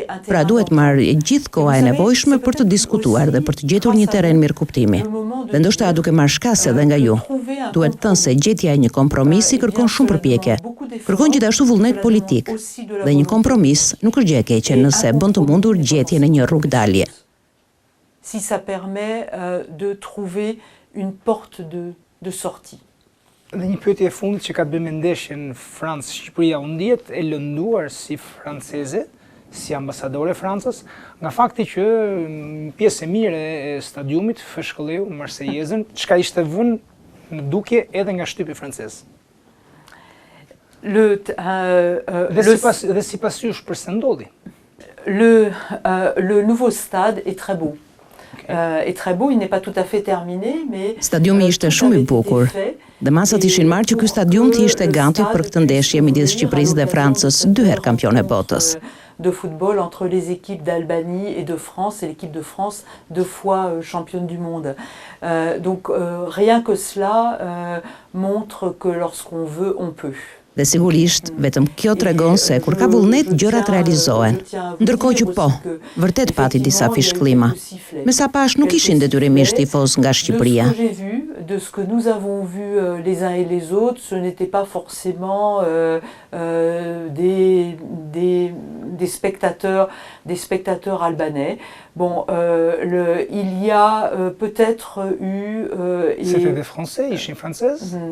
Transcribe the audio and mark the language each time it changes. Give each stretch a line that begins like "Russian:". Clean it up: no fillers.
Albanian: Pra duhet marrë gjithë koha e nevojshme për të diskutuar dhe për të gjetur një terren mirëkuptimi. Dhe ndoshta duke marrë shkase edhe nga ju. Duhet thënë se gjetja e një kompromisi kërkon shumë përpjekje. Kërkon gjithashtu vullnet politik. Dhe një kompromis nuk është gjë e keqe nëse bën të mundur gjetjen e një rrugë dalje.
French: Si ça permet de trouver une porte de sortie.
Albanian: Dhe një pyetje e fundit që ka të bëjë me ndeshjen Francë-Shqipëria, u ndihet e lënduar si franceze, si ambasadore e Francës, nga fakti që pjesë e mirë e stadiumit fshkëlleu Marsejezën, çka ishte vënë në dukje edhe nga shtypi francez. Dhe sipas jush përse ndodhi?
French: Le nouveau stade est très beau. Est très beau, il n'est pas tout à fait terminé, mais
Albanian: stadiumi ishte shumë i bukur. Dhe masat ishin marrë që ky stadium të ishte gati për këtë ndeshje midis Shqipërisë dhe Francës, 2 herë kampione botës.
French: De football entre les équipes d'Albanie et de France, et l'équipe de France 2 fois championne du monde. Donc rien que cela montre que lorsqu'on veut, on peut.
Albanian: Dhe sigurisht, vetëm kjo tregon se kur ka vullnet, gjërat realizohen. Ndërkohë që po, vërtet pati disa fishkëllima. Me sa pash nuk ishin detyrimisht tifoz nga Shqipëria.
French: De ce que nous avons vu les uns et les autres, ce n'était pas forcément des spectateurs albanais. Bon, il y a peut-être eu... C'était des Français,
Albanian: ishin francezë?